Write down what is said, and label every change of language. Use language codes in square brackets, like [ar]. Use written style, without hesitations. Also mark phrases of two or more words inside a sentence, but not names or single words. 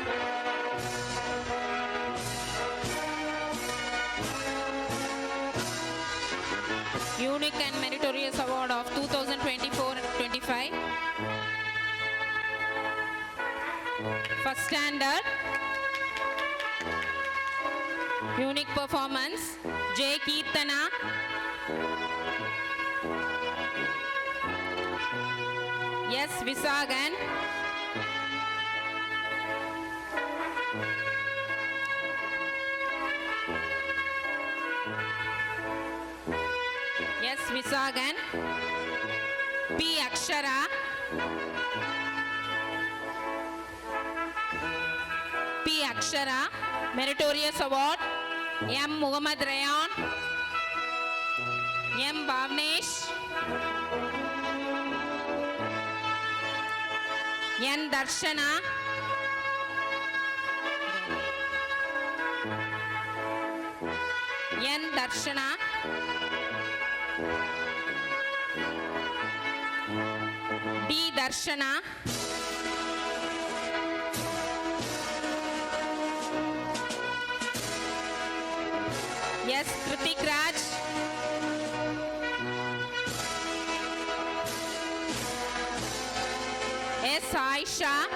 [en] Unique and Meritorious Award of 2024-25. First standard. Unique performance. J. Keertana. S. Visagan. S. Visagan. P. Akshara. P. Akshara. Meritorious Award. M. Muhammad Rayan. M. Bhavnesh. N. Darshana. N. Darshana. D. Darshana. S. Kritik Raj. S. Aisha.